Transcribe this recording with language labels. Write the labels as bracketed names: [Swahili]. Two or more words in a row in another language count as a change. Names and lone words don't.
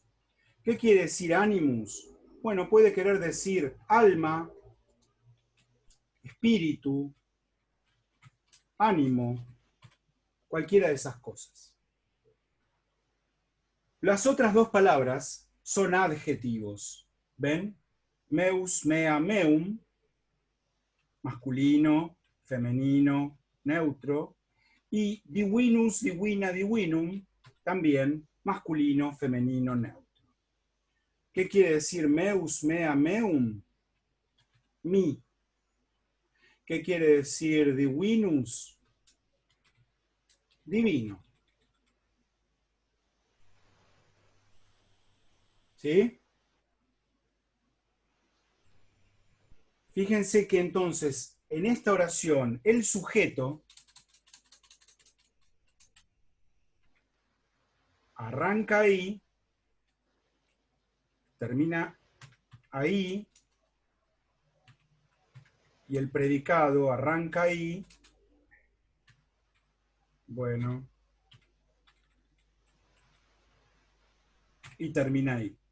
[Spanish] ¿Qué quiere decir animus? Bueno, puede querer decir alma, espíritu, ánimo, cualquiera de esas cosas. Las otras dos palabras son adjetivos. ¿Ven? [Latin] Meus, mea, meum, [Spanish] masculino, femenino, neutro, y [Latin] divinus, divina, divinum, [Spanish] también masculino, femenino, neutro. ¿Qué quiere decir [Latin] meus, mea, meum? [Spanish] Mi. ¿Qué quiere decir divinus? Divino. ¿Sí? Fíjense que entonces, en esta oración, el sujeto arranca ahí, termina ahí, y el predicado arranca ahí, bueno, y termina ahí.